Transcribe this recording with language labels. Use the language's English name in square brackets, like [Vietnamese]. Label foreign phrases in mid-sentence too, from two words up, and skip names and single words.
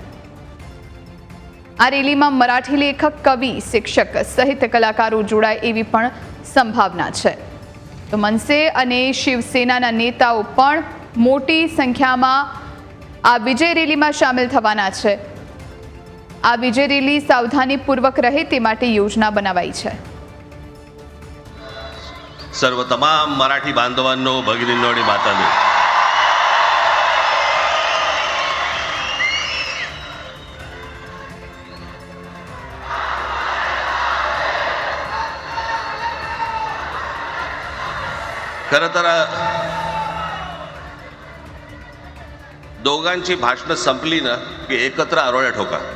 [Gujarati] આ રેલીમાં મરાઠી લેખક, કવિ, શિક્ષક સહિત કલાકારો જોડાય એવી પણ સંભાવના છે. તો મનસે અને શિવસેનાના નેતાઓ પણ મોટી સંખ્યામાં આ વિજય રેલીમાં સામેલ થવાના છે. આ વિજય રેલી સાવધાનીપૂર્વક રહે તે માટે યોજના બનાવાઈ છે. [Marathi] सर्व तमाम मराठी बांधवांनो, भगिनींनो आणि मातांनो, खरं तर दोघांची भाषणं संपली ना की एकत्र आरोळ्या ठोका.